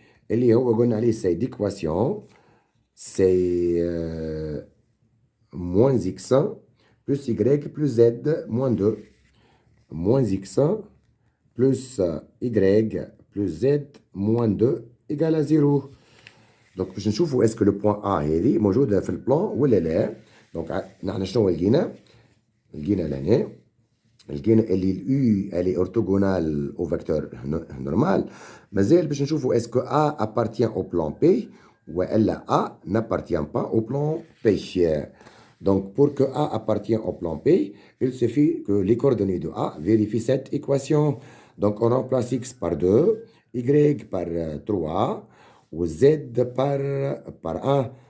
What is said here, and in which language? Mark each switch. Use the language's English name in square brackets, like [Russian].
[Arabic] اللي هو قلنا عليه [French] c'est d'équation, c'est moins x plus y plus z moins 2, moins x plus y plus z moins 2 égale à 0. Donc [Arabic] باش نشوفوا [French] est-ce que le point A [Arabic] هذه موجودة في البلان ولا لا. دونك نحن شنو لقينا لهنا لقينا اللي اليو [French] elle est orthogonale au vecteur normal. [Arabic] مازال باش نشوفوا [French] est-ce que A appartient au plan P [Arabic] ولا [French] A n'appartient pas au plan P. Donc pour que A appartient au plan P, il suffit que les coordonnées de A vérifient cette équation. Donc on remplace x par 2, y par 3 ou z par 1.